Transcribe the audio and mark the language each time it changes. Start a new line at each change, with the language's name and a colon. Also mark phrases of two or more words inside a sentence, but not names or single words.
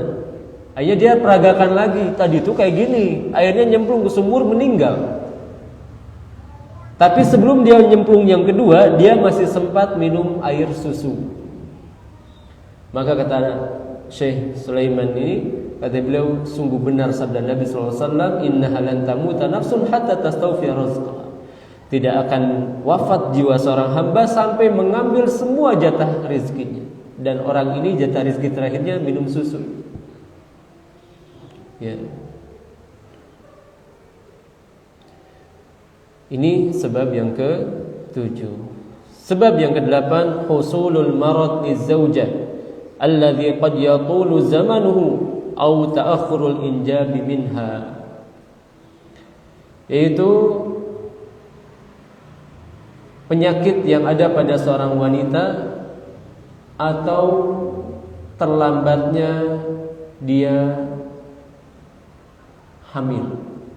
Indonesian: Akhirnya dia peragakan lagi, tadi itu kayak gini, akhirnya nyemplung ke sumur meninggal. Tapi sebelum dia nyemplung yang kedua, dia masih sempat minum air susu. Maka kata Syekh Sulaiman ini, kata beliau, sungguh benar sabda Nabi SAW,
Arabic: إنها لن تموت نفس حتى تستوفي رزقها.
Indonesian: Tidak akan wafat jiwa seorang hamba sampai mengambil semua jatah rezekinya. Dan orang ini jatah rezeki terakhirnya minum susu. Ya. Ini sebab yang ke-7. Sebab yang ke-8,
Arabic: حصول المرض للزوجة الذي قد يطول زمانه أو تأخر الإنجاب منها.
Indonesian: Yaitu penyakit yang ada pada seorang wanita atau terlambatnya dia hamil.